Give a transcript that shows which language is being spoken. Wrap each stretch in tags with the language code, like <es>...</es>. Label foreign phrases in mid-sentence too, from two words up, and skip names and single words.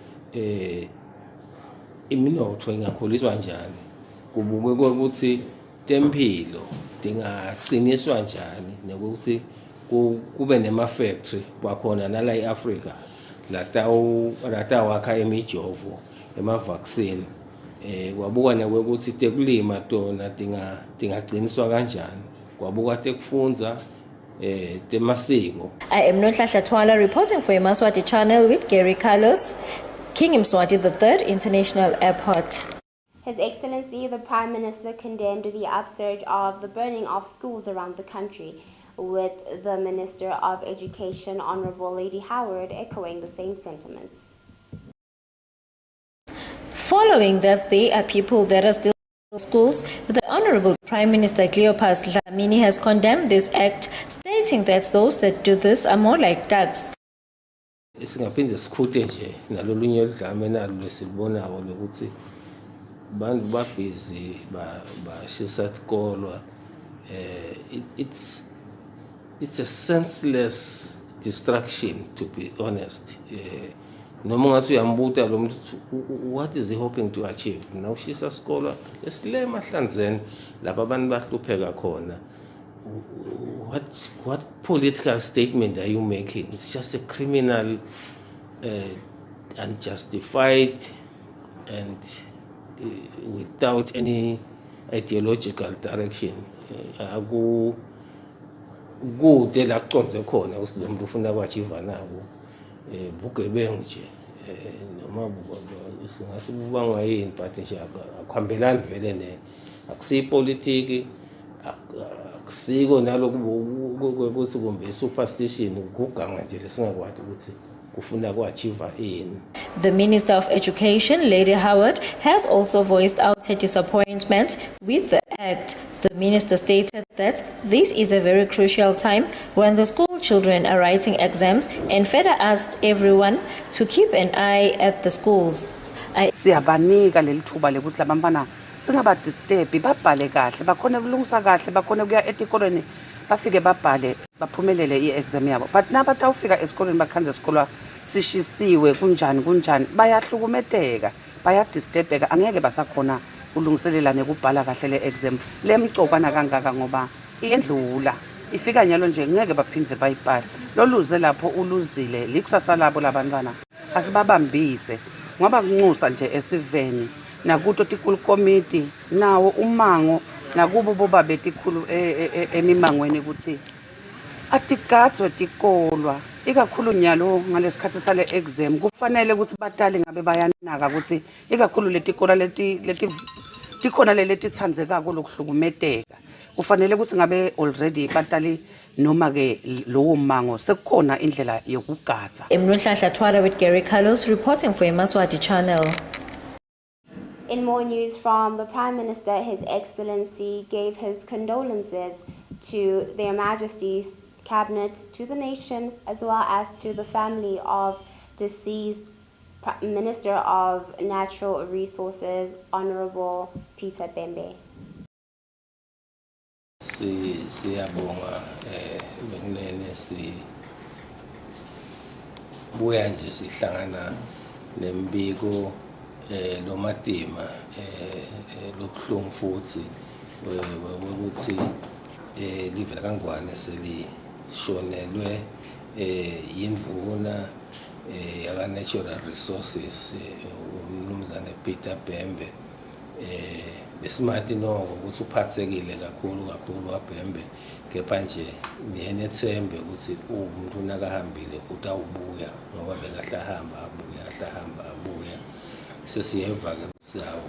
<ss>iminotho ingakhuliswa njani kubukwe ukuthi tempilo dingaqiniswa njani nokuthi kube nema-factory kwakhona nala e-Afrika latawakha imijovo ema-vaccine kwabuka nekwekuthi tekulima tona dingaqiniswa kanjani kwabuka tekufundza temasiko.</ss> <en>I am Nohlahla Twala reporting for Yemaswati channel with Gary Carlos, King Yemaswati III International Airport. His Excellency the Prime Minister condemned the upsurge of the burning of schools around the country, with the Minister of Education, Honorable Lady Howard, echoing the same sentiments. Following that there are people that are still in schools, the Honorable Prime Minister Cleopas Dlamini has condemned this act, stating that those that do this are more like thugs.</en> <ss>Singaphinde sikhuthe nje nalolunye udlame nalo lesilibonako lokuthi bantu babhizi bashisa isikolo.</ss> <en>It's a senseless distraction, to be honest.</en> <ss>Noma ngase uyambuta lo muntu</ss> <en>what is he hoping to achieve?</en> <ss>Now shisa isikolo esile mahlanzeni lapha abantu bahlupheka khona.</ss> <en>What political statement are you making? It's just a criminal, unjustified, and without any ideological direction.</en> <ss>Kude la kuconze khona ukuthi lo muntu ufuna kwachiva nabo bugebengu nje noma singase kubangwa yini but nje akuhambelani vele ne akusipolitiki akusiko naloku ukuthi kumbe superstition kuganga nje lesingakwazi ukuthi kufuna kwachiva yini.</ss> <en>The Minister of Education, Lady Howard, has also voiced out her disappointment with the act. The minister stated that this is a very crucial time when the school children are writing exams and further asked everyone to keep an eye at the schools.</en> <ss>Siyabanika lelithuba lekuthi labantwana singabadisturbi babhale kahle bakhona kulungisa kahle bakhona kuya etikolweni bafike babhale baphumelele i-exam yabo, but nabatawufika esikoleni bakhanze esikolwa sishisiwe kunjani bayahlukumeteka, bayadisturbeka, angeke basakhona ulungiselela nekubhala kahle le-exam lemcokwana kangaka ngoba iyendlula ifika nyalo nje ngeke baphindze bayibhale. Loluze lapho uluzile likusasa labo labantwana, asibabambise ngoba kunxusa nje esiveni nakuto tikhulu committee nawo umango nakubo boba betikhulu emimangweni ukuthi atigadzwe tikolwa ikakhulu nyalo ngalesikhathi sale exam kufanele ukuthi batali ngabe bayanaka ukuthi ikakhulu letikola tikhona letitsandzekako lokuhlukumeteka kufanele ukuthi ngabe already batali noma ke lowo mango sekukhona indlela yokugadza.</ss> <en>Emnunhlanhla Twala with Gary Carlos reporting for Yemaswati channel. In more news from the Prime Minister, His Excellency gave his condolences to Their Majesty's Cabinet, to the nation, as well as to the family of deceased Minister of Natural Resources, Honorable Peter Bembe.</en> <ss>Siyabonga bekunene buya nje sihlangana nembiko lo matima lobuhlungu futhi ukuthi livela kangwane selishonelwe yimvuna yaka natural resources umnumzane Peter Bembe besimathi noko ukuthi uphathekile kakhulu waBhembe kepha nje niyethembe ukuthi umuntu nakahambile utawubuya ngoba bekahlahamba abuya sesiyeva ke sawo</ss>